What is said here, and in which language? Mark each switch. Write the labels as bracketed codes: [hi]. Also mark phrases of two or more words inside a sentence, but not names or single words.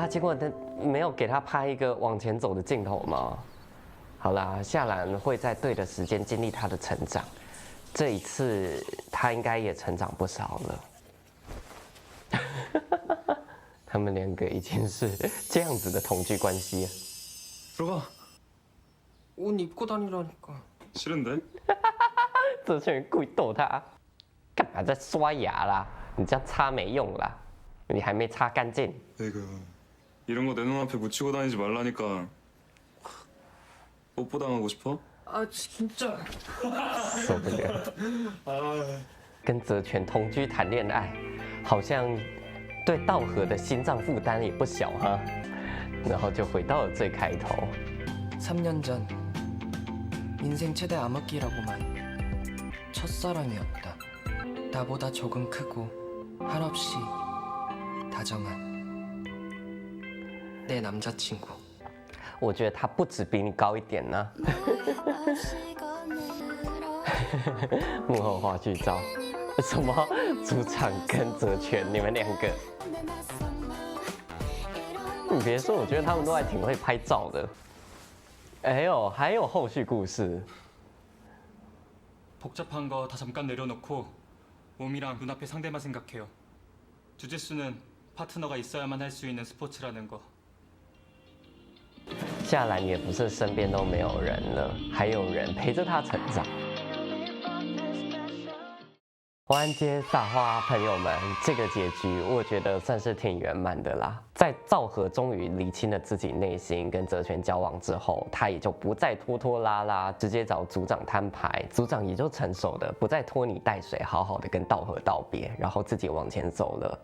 [zh] 结果他没有给他拍一个往前走的镜头吗？好啦，夏兰会在对的时间经历她的成长。这一次他应该也成长不少了。他们两个已经是这样子的同居关系了。 [ko] 들어가. 옷 입고 다니라니까. 싫은데? [zh] 这群人故意逗他，干嘛在刷牙啦？你这样擦没用啦，你还没擦干净。 [ko] 에이그 이런 거 내 눈앞에 묻히고 다니지 말라니까. 뽀뽀 당하고 싶어? 아 진짜. [zh] 受不了。跟泽泉同居谈恋爱，好像对道和的心脏负担也不小哈。然后就回到了最开头。 [ko] 3년 전 인생 최대 암흑기라고만 첫사랑이었다. 나보다 조금 크고 한없이 다정한 내 남자친구. [zh] 我觉得他不止比你高一点呢、幕后花絮照，什么主场跟泽泉你们两个，你别说，我觉得他们都还挺会拍照的。哎呦，还有后续故事。 [ko] 복잡한 거 다 잠깐 내려놓고 몸이랑 눈앞의 상대만 생각해요. 주짓수는 파트너가 있어야만 할 수 있는 스포츠라는 거. [zh] 夏兰也不是身边都没有人了，还有人陪着他成长。完结撒花，朋友们，这个结局我觉得算是挺圆满的啦。在赵和终于理清了自己内心跟泽泉交往之后，他也就不再拖拖拉拉，直接找组长摊牌，组长也就成熟的不再拖泥带水，好好的跟道和道别，然后自己往前走了。